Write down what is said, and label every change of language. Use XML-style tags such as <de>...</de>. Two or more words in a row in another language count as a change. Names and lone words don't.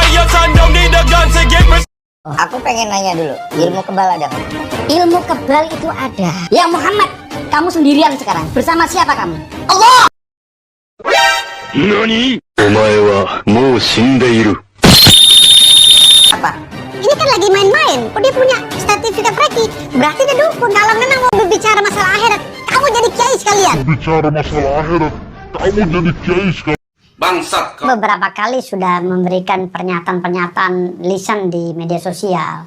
<id>Aku pengen nanya dulu, ilmu kebal ada nggak? Ilmu kebal itu ada. Ya Muhammad, kamu sendirian sekarang. Bersama siapa kamu? Allah. Nani?</id> <ja>お前はもう死んでいる.</ja> <id>Apa? Ini kan lagi main-main. Kok dia punya sertifikat reiki? Berarti dia dukun. Kalau memang mau berbicara masalah akhirat, kamu jadi kiai sekalian. Bicara masalah akhirat, kamu jadi kiai sekalian. Bangsat kau. Beberapa kali sudah memberikan pernyataan-pernyataan lisan di media sosial.</id>